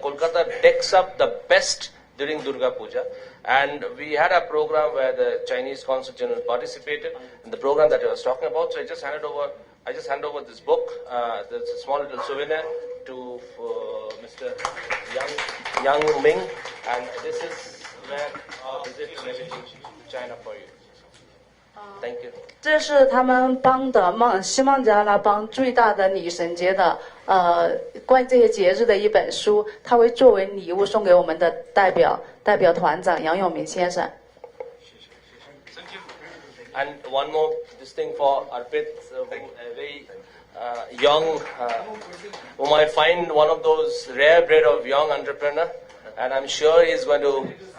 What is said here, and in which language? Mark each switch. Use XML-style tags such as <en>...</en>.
<en>Kolkata decks up the best during Durga Puja, and we had a program where the Chinese Consul General participated in the program that I was talking about. So I just hand over this book. There's a small little souvenir to Mr. Yang Ming, and this is where our visit and everything to China for you. Thank you.</en> <zh>这是他们邦的西孟加拉邦最大的女神节的关于这些节日的一本书，他会作为礼物送给我们的代表团长杨永明先生。</zh> <en>And one more, this thing for Arpit, a very young, who might find one of those rare breed of young entrepreneur, and I'm sure he's going to.</en>